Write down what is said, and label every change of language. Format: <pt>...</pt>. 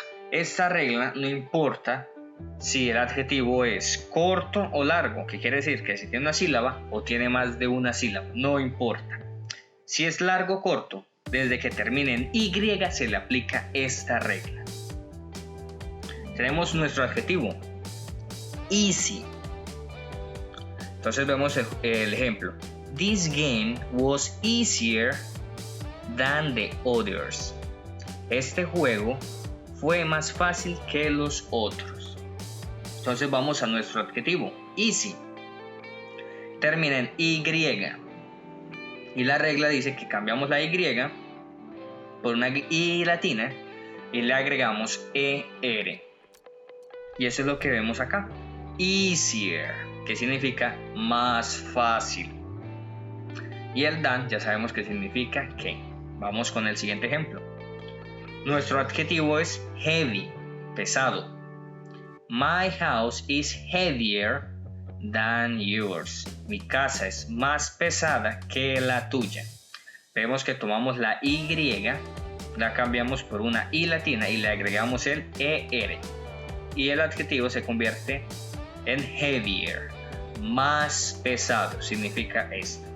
<es>Esta regla no importa si el adjetivo es corto o largo, que quiere decir que si tiene una sílaba o tiene más de una sílaba, no importa. Si es largo o corto, desde que termine en y se le aplica esta regla. Tenemos nuestro adjetivo, easy. Entonces vemos el ejemplo.</es> <en>This game was easier than the others.</en> <es>Este juego fue más fácil que los otros. Entonces vamos a nuestro adjetivo, easy. Termina en y. Y la regla dice que cambiamos la y por una i latina y le agregamos er. Y eso es lo que vemos acá. Easier, que significa más fácil. Y el than ya sabemos que significa que. Vamos con el siguiente ejemplo. Nuestro adjetivo es heavy, pesado.</es> <en>My house is heavier than yours.</en> <es>Mi casa es más pesada que la tuya. Vemos que tomamos la y, la cambiamos por una i latina y le agregamos el er. Y el adjetivo se convierte en heavier, más pesado, significa esto.</es>